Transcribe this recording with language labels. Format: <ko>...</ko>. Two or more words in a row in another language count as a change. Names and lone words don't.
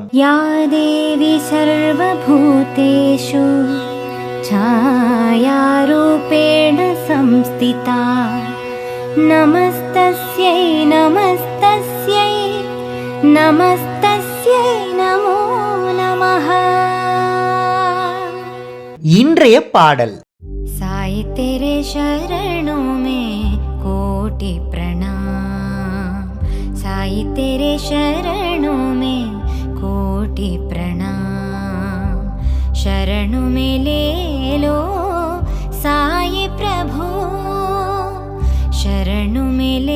<sa>या देवी सर्वभूतेषु छायारूपेण संस्थिता नमस्तस्यै नमस्तस्यै नमस्तस्यै नमो नमः.</sa> <ta>இன்றைய பாடல்,</ta> <hi>साई तेरे शरणों में कोटि प्रणाम, साई तेरे शरणों में कोटि प्रणाम, शरणों में ले लो साई प्रभु, शरणों में ले</hi>